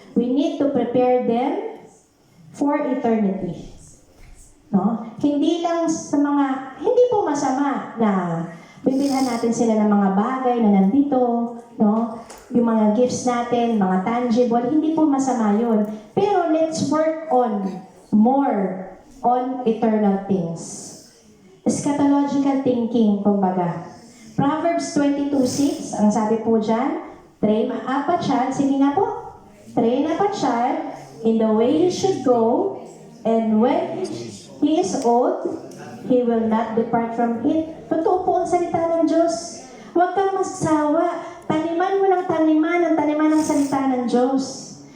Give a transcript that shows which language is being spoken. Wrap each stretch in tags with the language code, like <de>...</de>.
<en>We need to prepare them for eternity. No?</en> <tl>Hindi lang sa mga, hindi po masama na bibilhan natin sila ng mga bagay na nandito, no? Yung mga gifts natin, mga tangible, hindi po masama yun.</tl> <en>Pero let's work on more on eternal things. Eschatological thinking, kumbaga. Proverbs 22:6,</en> <tl>ang sabi po dyan,</tl> <en>train up a child,</en> <tl>sige nga po,</tl> <en>train up a child in the way he should go, and when he is old, he will not depart from it.</en> <tl>Totoo po ang salita ng Diyos. Huwag kang magsawa. Taniman mo ng taniman ng salita ng Diyos.</tl>